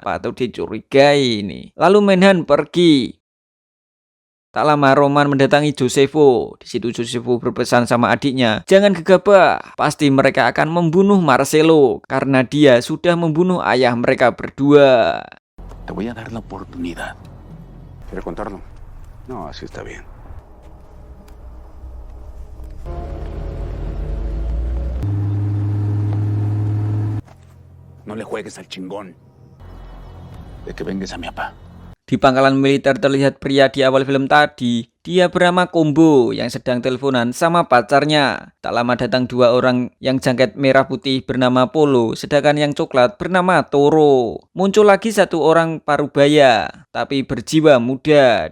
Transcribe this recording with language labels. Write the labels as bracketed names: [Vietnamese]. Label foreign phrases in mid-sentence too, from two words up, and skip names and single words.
[Indonesian] Patut dicurigai ini. Lalu Menhan pergi. Tak lama Roman mendatangi Josefo. Di situ Josefo berpesan sama adiknya, jangan gegabah, pasti mereka akan membunuh Marcelo karena dia sudah membunuh ayah mereka berdua. [Spanish] Te voy a dar la oportunidad. ¿Quiere contarlo? No, así está bien. No le juegues al chingón. De que vengues a mi papá. [Indonesian] Di pangkalan militer terlihat pria di awal film tadi. Dia bernama Combo yang sedang teleponan sama pacarnya. Tak lama datang dua orang yang jangket merah putih bernama Polo, sedangkan yang coklat bernama Toro. Muncul lagi satu orang parubaya, tapi berjiwa muda.